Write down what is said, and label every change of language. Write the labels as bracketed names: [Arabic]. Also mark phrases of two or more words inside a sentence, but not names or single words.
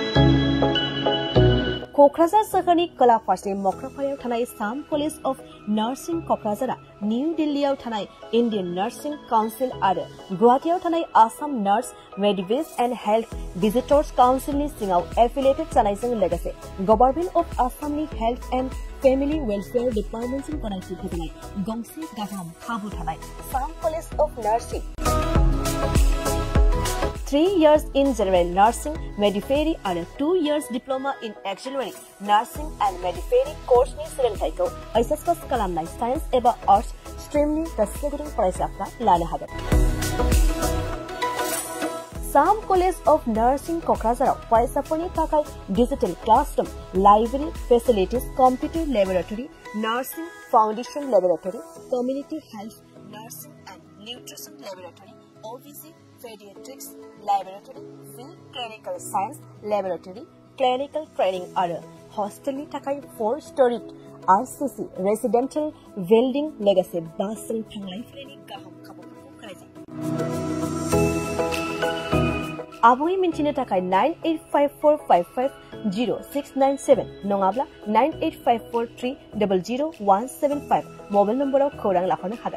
[Bodo] क'क्राझार सोहोरनि खोला फारसे मक्राफारायाव थानाय साम कलेज अफ नार्सिं क'क्राझारा निउ दिल्लीयाव थानाय इन्डियान नार्सिं काउन्सिल आरो गुवाहाटीयाव थानाय आसाम नार्स मेडिवेज एन्ड हेल्थ भिजिटर्स काउन्सिलनि सिङाव एफिलिएटेड जानायजों लोगोसे गभर्नमेन्ट अफ आसामनि हेल्थ एन्ड फेमिलि वेलफेयार डिपार्टमेन्टजों गनायथि होजानाय गंसे गाहाम खाबु थानाय साम कलेज अफ नार्सिं [English] 3 years in general nursing, midwifery and 2 years diploma in auxiliary nursing and midwifery course [Bodo] ni सोलोंथायखौ एसेसमेन्ट खालामनाय साइन्स एबा आर्ट्स स्ट्रीमनि गोसो गुदुं फरायसाफ्रा लानो हागोन। साम कलेज अफ नार्सिं क'क्राझाराव फरायसाफोरनि थाखाय [English] digital classroom library facilities computer laboratory nursing foundation laboratory community health nursing and nutrition laboratory OVC Pediatrics Laboratory, Field Clinical Science Laboratory, Clinical Training [Bodo] आरो हस्टेलनि थाखाय [English] 4 स्टोरिड RCC residential building [Bodo] लोगोसे बासजों थांलाय फैलायनि गाहाम खाबुफोरखौ होनाय आबुङै मिन्थिनो थाखाय 9854550697 नङाब्ला 9854300175 मबाइल नम्बराव खौरां लाफानो हागोन।